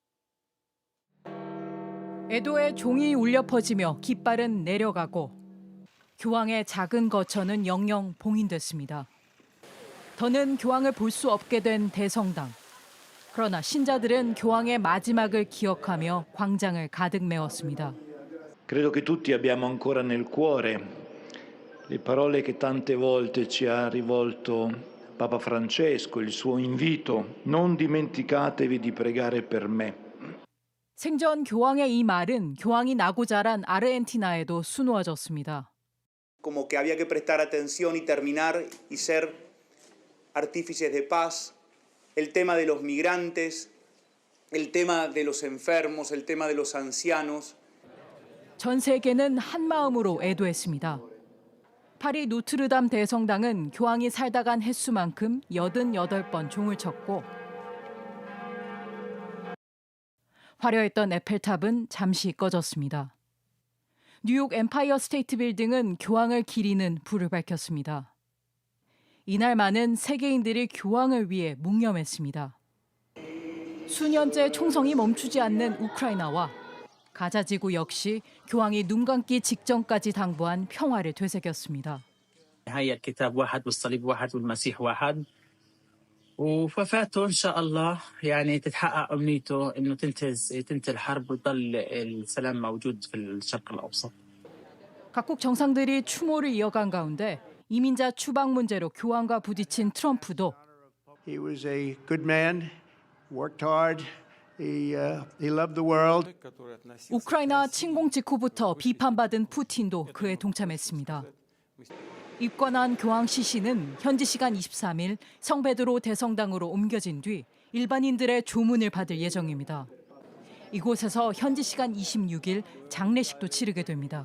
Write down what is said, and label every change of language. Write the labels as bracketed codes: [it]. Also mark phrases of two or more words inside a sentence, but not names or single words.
[ko] 애도의 종이 울려 퍼지며 깃발은 내려가고 교황의 작은 거처는 영영 봉인됐습니다. 더는 교황을 볼 수 없게 된 대성당. 그러나 신자들은 교황의 마지막을 기억하며 광장을 가득 메웠습니다. [it] Credo che tutti abbiamo ancora nel cuore le parole che tante volte ci ha rivolto Papa Francesco, il suo invito: non dimenticatevi di pregare per me. [ko] 생전 교황의 이 말은 교황이 나고 자란 아르헨티나에도 수놓아졌습니다. [es] Como que había que prestar atención y terminar y ser artífices de paz. El tema de los migrantes, el tema de los enfermos, el tema de los ancianos. [ko] 전 세계는 한 마음으로 애도했습니다. 파리 노트르담 대성당은 교황이 살다 간 횟수만큼 88번 종을 쳤고 화려했던 에펠탑은 잠시 꺼졌습니다. 뉴욕 엠파이어 스테이트 빌딩은 교황을 기리는 불을 밝혔습니다. 이날 많은 세계인들이 교황을 위해 묵념했습니다. 수년째 총성이 멈추지 않는 우크라이나와 가자 지구 역시 교황이 눈 감기 직전까지 당부한 평화를 되새겼습니다. [ar] هاي الكتاب واحد والصليب واحد والمسيح واحد ووفاته إن شاء الله يعني تتحقق أمنيته إنه تنتهي الحرب ويضل السلام موجود في الشرق الأوسط. [ko] 각국 정상들이 추모를 이어간 가운데 이민자 추방 문제로 교황과 부딪힌 트럼프도 [en] He was a good man, worked hard. He loved the world. [ko] 우크라이나 침공 직후부터 비판받은 푸틴도 그에 동참했습니다. 입관한 교황 시신은 현지 시간 23일 성베드로 대성당으로 옮겨진 뒤 일반인들의 조문을 받을 예정입니다. 이곳에서 현지 시간 26일 장례식도 치르게 됩니다.